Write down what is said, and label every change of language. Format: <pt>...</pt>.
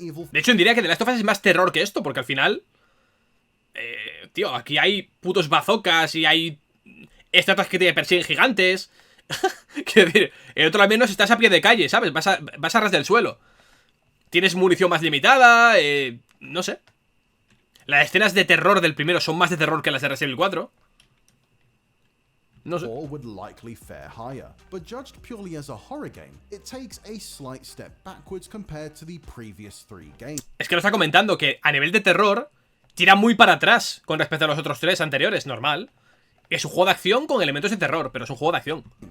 <es>De hecho, diría que The Last of Us es más terror que esto, porque al final... tío, aquí hay putos bazocas y hay estatuas que te persiguen gigantes. Quiero decir, el otro al menos estás a pie de calle, ¿sabes? Vas a ras del suelo. Tienes munición más limitada, no sé. Las escenas de terror del primero son más de terror que las de Resident Evil 4. No sé.</es> <en>Would likely fare higher, but judged purely as a horror game, it takes a slight step backwards compared to the previous 3 games.</en> <es>Es que lo está comentando que a nivel de terror tira muy para atrás con respecto a los otros 3 anteriores, normal. Es un juego de acción con elementos de terror, pero es un juego de acción.</es>